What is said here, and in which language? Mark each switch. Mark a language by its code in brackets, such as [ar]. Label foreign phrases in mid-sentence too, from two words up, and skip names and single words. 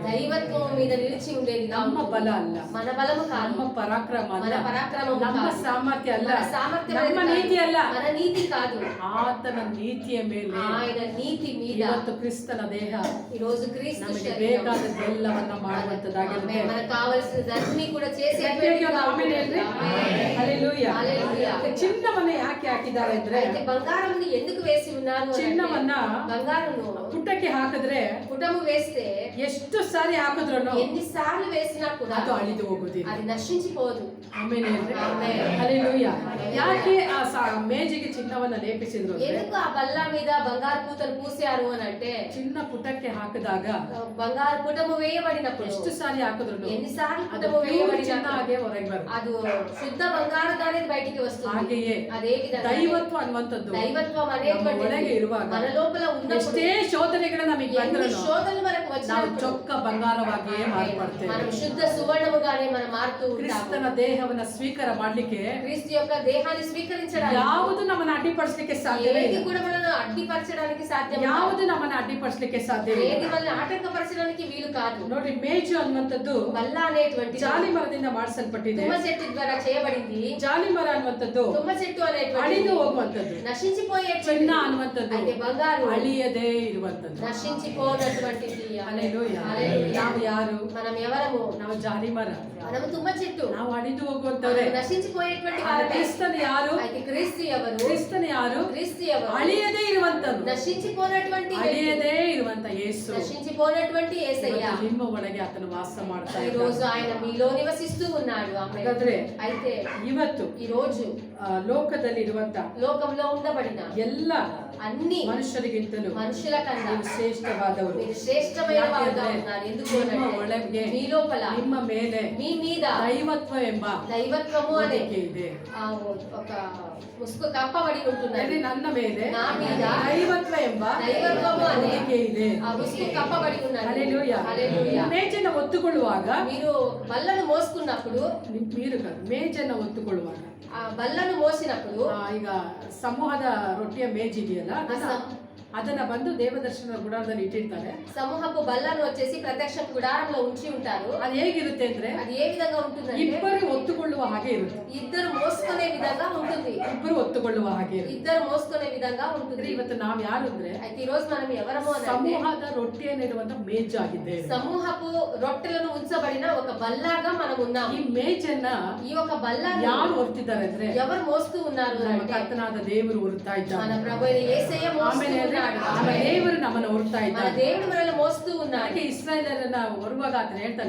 [te] దైవత్వం మీద నిలిచి ఉండేది. [kn] ನಮ್ಮ ಬಲ ಅಲ್ಲ, [te] మన బలము కాదు, [kn] ನಮ್ಮ ಪರಾಕ್ರಮ [te] మన [kn] ಅಲ್ಲ, [te] పరాక్రమము [kn] ನಮ್ಮ [te] కాదు, [kn] ಸಾಮರ್ಥ್ಯ ಅಲ್ಲ, [te] మన సామర్థ్యం [kn] ನಮ್ಮ [te] కాదు, [kn] ನೀತಿ ಅಲ್ಲ, [te] మన నీతి కాదు. [kn] ಆತನ ನೀತಿಯ ಮೇಲೆ [te] ఆయన నీతి మీద [kn] ಇವತ್ತು ಕ್ರಿಸ್ತನ ದೇಹ [te] ఈ రోజు క్రీస్తు [kn] ನಮಗೆ [te] శరీరం [kn] ಬೇಕಾದದ್ದೆಲ್ಲವನ್ನ ಮಾಡುವಂತದಾಗಿರುತ್ತೆ. [te] మనకు కావలసినదన్నీ కూడా చేసే [kn] ಹಲ್ಲೆಲೂಯಾ. [te] హల్లెలూయా. [kn] ಚಿನ್ನವನ್ನ ಯಾಕೆ ಹಾಕಿದ್ದಾರೆ ಅಂದ್ರೆ, [te] అయితే బంగారం ఎందుకు వేసి ఉన్నారు అంటే, [kn] ಚಿನ್ನವನ್ನ [te] బంగారము [kn] ಪುಟ್ಟಕ್ಕೆ ಹಾಕಿದ್ರೆ [te] పుటము వేస్తే [kn] ಎಷ್ಟು ಸಾರಿ ಹಾಕಿದ್ರು [te] ఎన్నిసార్లు వేసినా కూడా [kn] ಅದು ಅಳಿದು ಹೋಗುದಿಲ್ಲ. [te] అది నశించిపోదు. [kn] ಆಮೇಲೆ ಆಮೆನ್. ಹಲ್ಲೆಲೂಯಾ. ಯಾಕೆ ಆ ಮೇಜಿಗೆ ಚಿನ್ನವನ್ನ ಲೇಪಿಸಿದ್ರು ಅಂದ್ರೆ, [te] ఎందుకు ఆ బల్ల మీద బంగారు పూతలు పూసారు అని అంటే, [kn] ಚಿನ್ನ ಪುಟಕ್ಕೆ ಹಾಕಿದಾಗ [te] బంగారు పుటము వేయబడినప్పుడు [kn] ಎಷ್ಟು ಸಾರಿ ಹಾಕಿದ್ರು [te] ఎన్నిసార్లు [kn] ಅದು [te] పుటము [kn] pure ಚಿನ್ನ [te] వేయబడినప్పుడు [kn] ಹಾಗೆ ಹೊರಗೆ ಬರುತ್ತೆ. [te] ಅದು ಶುద్ధ బంగారుగానే బయటికి వస్తుంది. [kn] ಹಾಗೆಯೇ [te] అదే విధంగా [kn] ದೈವತ್ವ ಅನ್ನುವಂಥದ್ದು [te] దైవత్వం [kn] ನಮ್ಮ [te] అనేటువంటిది [kn] ಒಳಗೆ ಇರುವಾಗ [te] మన లోపల ఉన్నప్పుడు [kn] ಎಷ್ಟೇ ಶೋಧನೆಗಳು ನಮಗೆ [te] ఎన్ని [kn] ಬಂದ್ರು [te] శోధనలు మనకు [kn] ನಾವು [te] వచ్చినప్పుడు [kn] ಚೊಕ್ಕ ಬಂಗಾರವಾಗಿಯೇ [te] మనం [kn] ಮಾರ್ಪಡ್ತೇವೆ. [te] శుద్ధ సువర్ణముగానే మనం మారుతూ ఉంటాము. [kn] ಕ್ರಿಸ್ತನ ದೇಹವನ್ನ ಸ್ವೀಕಾರ ಮಾಡ್ಲಿಕ್ಕೆ [te] క్రీస్తు యొక్క దేహాన్ని స్వీకరించడానికి [kn] ಯಾವುದು ನಮ್ಮನ್ನ ಅಡ್ಡಿಪಡಿಸಲಿಕ್ಕೆ ಸಾಧ್ಯವೇ [te] ఏది [kn] ಇಲ್ಲ. [te] కూడా మనల్ని అడ్డిపరచడానికి సాధ్యం కాదు. [kn] ಯಾವುದು ನಮ್ಮನ್ನ ಅಡ್ಡಿಪಡಿಸಲಿಕ್ಕೆ ಸಾಧ್ಯವೇ [te] ఏది [kn] ಇಲ್ಲ. [te] మనల్ని ఆటంకపరచడానికి వీలు కాదు. [kn] ನೋಡಿ, ಮೇಜು ಅನ್ನುವಂಥದ್ದು [te] బల్ల అనేటువంటి [kn] ಜಾಲಿ ಮರದಿಂದ ಮಾಡಿಸಲ್ಪಟ್ಟಿದೆ. [te] తుమ్మ చెట్టు ద్వారా చేయబడింది. [kn] ಜಾಲಿ ಮರ ಅನ್ನುವಂಥದ್ದು [te] తుమ్మ చెట్టు అనేటువంటి [kn] ಅಳಿದು ಹೋಗುವಂಥದ್ದು. [te] నశించిపోయేటువంటి [kn] ಚಿನ್ನ ಅನ್ನುವಂಥದ್ದು [te] అయితే బంగారు [kn] ಅಳಿಯದೇ ಇರುವಂಥದ್ದು. [te] నశించిపోనటువంటిది. [kn] ಹಲ್ಲೆಲೂಯಾ. [te] హల్లెలూయా. [kn] ನಾವು ಯಾರು? [te] మనం ఎవరము? [kn] ನಾವು ಜಾಲಿ ಮರ, [te] మనము తుమ్మ చెట్టు. [kn] ನಾವು ಅಳಿದು ಹೋಗುವಂತವ್ರೆ. [te] నశించిపోయేటువంటి [kn] ಆದ್ರೆ [te] వారమే. [kn] ಕ್ರಿಸ್ತನ ಯಾರು? [te] అయితే క్రీస్తు ఎవరు? [kn] ಕ್ರಿಸ್ತನ ಯಾರು? [te] క్రీస్తు ఎవరు? [kn] ಅಳಿಯದೇ ಇರುವಂತದ್ದು, [te] నశించిపోనటువంటి వ్యక్తి. [kn] ಅಳಿಯದೇ ಇರುವಂತ ಯೇಸು [te] నశించిపోనటువంటి యేసయ్య. [kn] ಇವತ್ತು ನಿಮ್ಮ ಒಳಗೆ ಆತನು ವಾಸ ಮಾಡ್ತಾ [te] ఈ రోజు [kn] ಇದ್ದಾನೆ. [te] ఆయన మీలో నివసిస్తూ ఉన్నాడు. ఆమేన్. [kn] ಹಾಗಾದ್ರೆ [te] అయితే [kn] ಇವತ್ತು [te] ఈ రోజు [kn] ಲೋಕದಲ್ಲಿ ಇರುವಂತ [te] లోకంలో ఉండబడిన [kn] ಎಲ್ಲ [te] అన్ని [kn] ಮನುಷ್ಯರಿಗಿಂತಲೂ [te] మనుషుల కన్నా [kn] ನೀವು శ్ರೇಷ್ಠವಾದವರು. [te] మీరు శ్రేష్టమైన వారుగా [kn] ಯಾಕೆಂದ್ರೆ [te] ఉన్నారు. ఎందుకు [kn] ನಿಮ್ಮ [te] అనంటే, [kn] ಒಳಗೆ [te] మీ లోపల [kn] ನಿಮ್ಮ ಮೇಲೆ [te] మీ మీద [kn] ದೈವತ್ವ ಎಂಬ [te] దైవత్వము అనే [kn] ಹೊದಿಕೆ ಇದೆ. [te] ఒక ముసుగు కప్పబడి ఉంటున్నది. [kn] ಅಲ್ಲಿ ನನ್ನ ಮೇಲೆ [te] నా మీద [kn] ದೈವತ್ವ ಎಂಬ [te] దైవత్వము అనే [kn] ಹೊದಿಕೆ ಇದೆ. [te] ఆ ముసుగు కప్పబడి ఉన్నది. [kn] ಹಲ್ಲೆಲೂಯಾ. [te] హల్లెలూయా. [kn] ಮೇಜನ್ನು ಒತ್ತುಕೊಳ್ಳುವಾಗ [te] మీరు బల్లను మోసుకున్నప్పుడు, మీరు కాదు, [kn] ಮೇಜನ್ನು ಒತ್ತುಕೊಳ್ಳುವಾಗ [te] ఆ బల్లను మోసినప్పుడు [kn] ಈಗ ಸಮೂಹದ ರೊಟ್ಟಿಯ ಮೇಜ್ ಇದೆಯಲ್ಲ, [te] ఆ [kn] ಅದನ್ನ [te] సం- [kn] ಅದನ್ನ ಬಂದು ದೇವದರ್ಶನ ಗುಡಾರದಲ್ಲಿ ಇಟ್ಟಿರ್ತಾರೆ. [te] సమూహపు బల్లను వచ్చేసి ప్రత్యక్ష గుడారంలో ఉంచి ఉంటారు. [kn] ಅದು ಹೇಗಿರುತ್ತೆ ಅಂದ್ರೆ [te] అది ఏ విధంగా ఉంటుందంటే [kn] ಇಬ್ಬರು ಒತ್ತುಕೊಳ್ಳುವ ಹಾಗೆ ಇರುತ್ತೆ. [te] ఇద్దరు మోసుకునే విధంగా ఉంటుంది. [kn] ಇಬ್ಬರು ಒತ್ತುಕೊಳ್ಳುವ ಹಾಗೆ ಇರುತ್ತೆ. [te] ఇద్దరు మోసుకునే విధంగా ఉంటుంది. [kn] ಇವತ್ತು ನಾವು ಯಾರು ಅಂದ್ರೆ [te] అయితే ఈ రోజు మనం ఎవరము అంటే [kn] ಸಮೂಹದ ರೊಟ್ಟಿಯನ್ನಿಡುವಂತ ಮೇಜಾಗಿದ್ದೇವೆ. [te] సమూహపు రొట్టెలను ఉంచబడిన ఒక బల్లాగా మనం ఉన్నాము. [kn] ಈ ಮೇಜನ್ನ [te] ఈ ఒక బల్లాను [kn] ಯಾರು ಹೊರ್ತಿದ್ದಾರೆ ಅಂದ್ರೆ [te] ఎవరు మోస్తూ ఉన్నారు [kn] ನಮ್ಮ [te] అంటే [kn] ಕರ್ತನಾದ ದೇವರು ಹೊರ್ತಾ [te] మన [kn] ಇದ್ದಾರೆ. [te] ప్రభువైన యేసయ్య మోస్తూ [kn] ಆಮೇಲೆ [te] ఉన్నాడు. [kn] ದೇವರು ನಮ್ಮನ್ನು ಹೊರ್ತಾ [te] మన [kn] ಇದ್ದಾರೆ. [te] దేవుడు మనల్ని మోస్తూ ఉన్నాడు. [kn] ಅದಕ್ಕೆ ಇಸ್ರಾಯೇಲರನ್ನ ಹೊರುವಾಗ ಆತನು ಹೇಳ್ತಾನೆ,